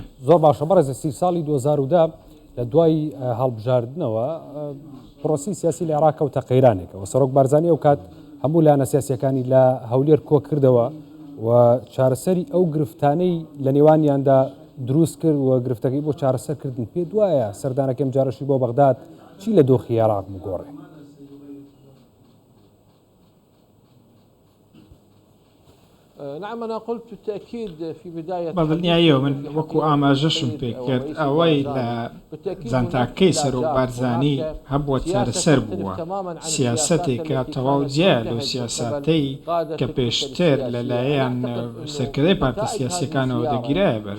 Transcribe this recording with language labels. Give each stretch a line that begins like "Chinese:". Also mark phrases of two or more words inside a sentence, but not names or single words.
Central Kurdish: زۆر باشە بەڕێز ئەسیر ساڵی 2010 لە دوای هەڵبژاردنەوە پرۆسی سیاسی لە عێراق کەوتە قەیرانێکەوە. سەرۆک بارزانی ئەو کات هەموو لایەنە سیاسیەکانی لە هەولێر کۆ کردەوە و چارەسەری ئەو گرفتانەی لە نێوانیاندا دروست کرد و گرفتەکەی بۆ چارەسەرکردن. پێ دوایە سەردانەکەم جارەشی بۆ بەغداد چی لە دۆخی عێراق بگۆڕێ؟
Arabic: نعم أنا قلت بالتأكيد في بداية
Central Kurdish: بەدڵنیاییەوە من وەکو ئاماژەشم پێ کرد ئەوەی لە جانتاکەی سەرۆک بارزانی هەبووە چارەسەر بووە سیاسەتێکە تەواو جیا لەو سیاسەتەی کە پێشتر لەلایەن سەرکردەی پارتە سیاسیەکانەوە دەگیرایە بەر.